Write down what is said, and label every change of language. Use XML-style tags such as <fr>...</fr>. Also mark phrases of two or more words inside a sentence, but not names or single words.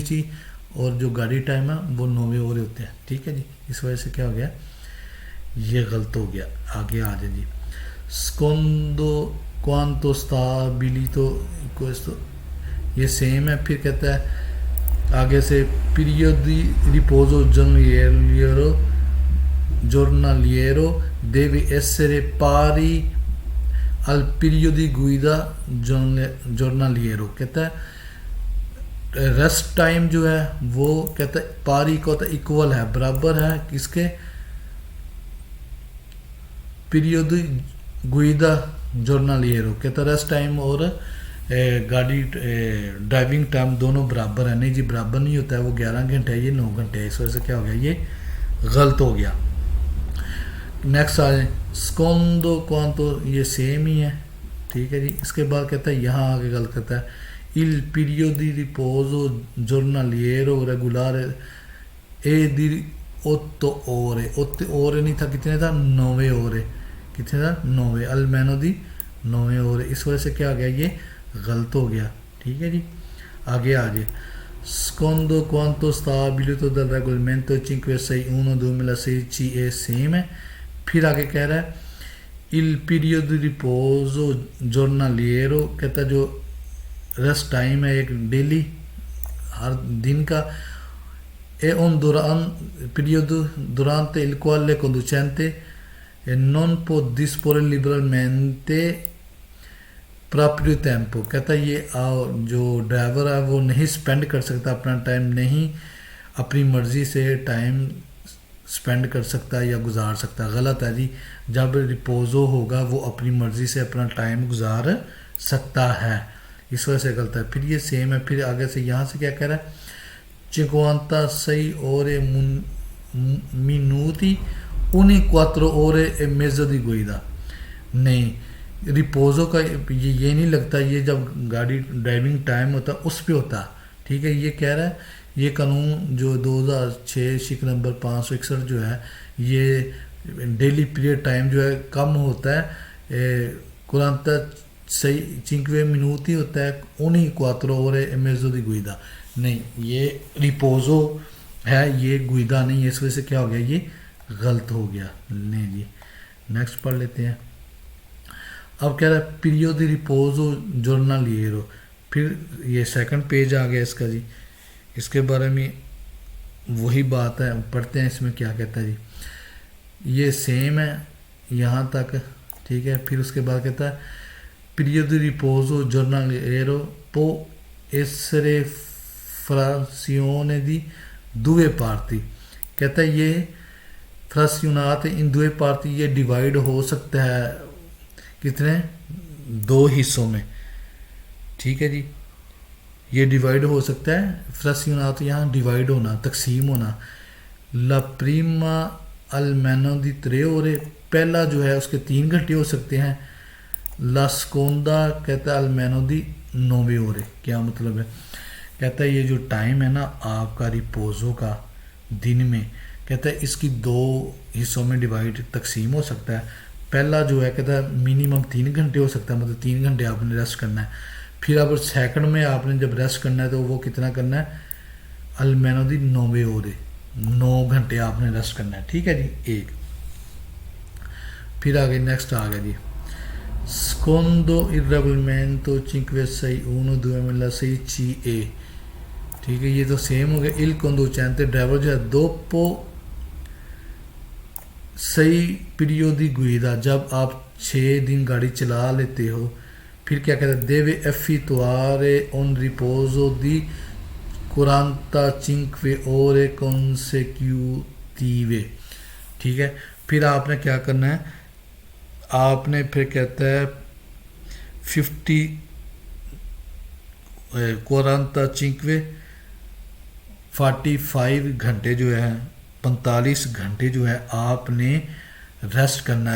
<ur>ریپوزو 11 اور جو گاڑی ٹائم ہے وہ 9 اوور ہوتے ہیں. ٹھیک ہے جی. اس وجہ سے کیا ہو گیا, یہ غلط ہو گیا. آگے آ جائیں جی.</ur> <it>secondo quanto stabilito costo,</it> <ur>یہ سیم ہے. پھر کہتا ہے آگے سے</ur> <it>periodo di riposo giornaliero deve essere pari al periodo di guida giornaliero.</it> <ur>کہتا ہے ریسٹ ٹائم جو ہے وہ کہتا ہے پاری کا ہوتا ہے ایکول ہے, برابر ہے کس کے,</ur> <it>periodo guida giornaliero.</it> <ur>کہتا ہے ریسٹ ٹائم اور گاڑی ڈرائیونگ ٹائم دونوں برابر ہے. نہیں جی برابر نہیں ہوتا ہے, وہ 11 گھنٹے ہے, یہ 9 گھنٹے ہے. اس وجہ سے کیا ہو گیا, یہ غلط ہو گیا. نیکسٹ آ جائیں.</ur> <it>secondo quanto,</it> <ur>یہ سیم ہی ہے. ٹھیک ہے جی. اس کے بعد کہتا ہے یہاں آگے غلط کرتا ہے</ur> <it>il periodo di riposo giornaliero regolare è di 8</it> <ur>ore. 8 ore نہیں تھا, کتنے تھا, 9 ore. کتنے تھا, 9,</ur> <it>almeno di 9 ore.</it> <ur>اس وجہ سے کیا ہو گیا, یہ غلط ہو گیا. ٹھیک ہے جی. آگے آ جائے.</ur> <it>secondo quanto stabilito dal regolamento 561/2006 CE</it> <ur>سیم ہے.</ur> <it>پھر آگے کہہ رہا ہے il periodo di riposo giornaliero,</it> <ur>کہتا ہے جو ریسٹ ٹائم ہے ایک ڈیلی ہر دن کا,</ur> <it>è un periodo durante il quale il conducente non può disporre liberamente proprio tempo.</it> <ur>کہتا ہے یہ جو ڈرائیور ہے وہ نہیں سپینڈ کر سکتا اپنا ٹائم, نہیں اپنی مرضی سے ٹائم سپینڈ کر سکتا یا گزار سکتا. غلط ہے جی. جب ریپوزو ہوگا وہ اپنی مرضی سے اپنا ٹائم گزار سکتا ہے. اس وجہ سے غلط ہے. پھر یہ سیم ہے. پھر آگے سے یہاں سے کیا کہہ رہا ہے, 56</ur> <it>ore minuti ogni 4 ore e mezzo di guida.</it> <ur>نہیں, ریپوزو کا یہ نہیں لگتا, یہ جب گاڑی ڈرائیونگ ٹائم ہوتا ہے اس پہ ہوتا. ٹھیک ہے. یہ کہہ رہا ہے یہ قانون جو 2006 شک نمبر 561 جو ہے, یہ ڈیلی پیریڈ ٹائم جو ہے کم ہوتا ہے, 45 minuti ہوتا ہے,</ur> <it>ogni 4 ore e mezzo di guida.</it> <ur>نہیں, یہ ریپوزو ہے, یہ گوئیدا نہیں ہے. اس وجہ سے کیا ہو گیا, یہ غلط ہو گیا. نہیں جی. نیکسٹ پڑھ لیتے ہیں. اب کہہ رہا ہے</ur> <it>periodo di riposo giornaliero.</it> <ur>پھر یہ سیکنڈ پیج آ گیا اس کا جی. اس کے بارے میں وہی بات ہے, پڑھتے ہیں اس میں کیا کہتا ہے جی. یہ سیم ہے یہاں تک. ٹھیک ہے. پھر اس کے بعد کہتا ہے</ur> <it>periodo di riposo giornaliero può essere frazione di 2 parti.</it> <ur>کہتا ہے یہ</ur> <it>frazionate in 2 parti,</it> <ur>یہ ڈیوائڈ ہو سکتا ہے کتنے, 2 حصوں میں. ٹھیک ہے جی. یہ ڈیوائڈ ہو سکتا ہے فراسیونات, یہاں ڈیوائڈ ہونا, تقسیم ہونا.</ur> <it>la prima almeno di 3 ore,</it> <ur>پہلا جو ہے اس کے 3 گھنٹے ہو سکتے ہیں.</ur> <it>la seconda</it> <ur>کہتا ہے</ur> <it>almeno di 9 ore.</it> <ur>کیا مطلب ہے, کہتا ہے یہ جو ٹائم ہے نا آپ کا ریپوزو کا دن میں, کہتا ہے اس کی 2 حصوں میں ڈیوائڈ تقسیم ہو سکتا ہے. پہلا جو ہے کہتا ہے منیمم 3 گھنٹے ہو سکتا ہے, مطلب 3 گھنٹے آپ نے ریسٹ کرنا ہے. پھر اب سیکنڈ میں آپ نے جب ریسٹ کرنا ہے تو وہ کتنا کرنا ہے,</ur> <it>almeno di 9 ore,</it> <ur>9 گھنٹے آپ نے ریسٹ کرنا ہے. ٹھیک ہے جی. ایک پھر آگے نیکسٹ آ گیا جی.</ur> <it>secondo il regolamento 561/2006 CE.</it> <ur>ٹھیک ہے. یہ تو سیم ہو گیا.</ur> <it>il conducente</it> <ur>ڈرائیور جو ہے</ur> <it>dopo 6 periodi guida,</it> <ur>جب آپ 6 دن گاڑی چلا لیتے ہو, پھر کیا کہتا ہے</ur> <it>deve effettuare un riposo di 45 ore consecutive.</it> <ur>ٹھیک ہے. پھر آپ نے کیا کرنا ہے, آپ نے پھر کہتا ہے 45 گھنٹے جو ہے, 45 گھنٹے جو ہے آپ نے ریسٹ کرنا ہے.</ur>